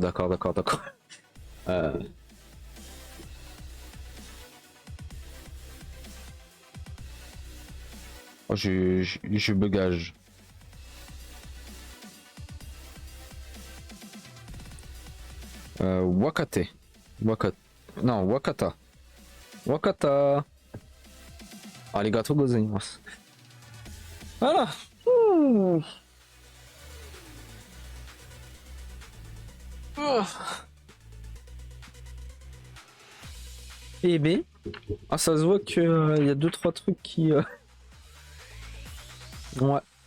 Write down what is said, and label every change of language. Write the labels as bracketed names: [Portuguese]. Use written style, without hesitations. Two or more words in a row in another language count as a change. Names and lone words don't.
[French] Euh, oh, je bugage. [Japanese] Wakate. [French] Non, [Japanese] 分かった。分かった. ありがとうございます. [French] Voilà. Ouh. Ah. Eh ben. Ah, ça se voit que y a 2-3 trucs qui. Ouais.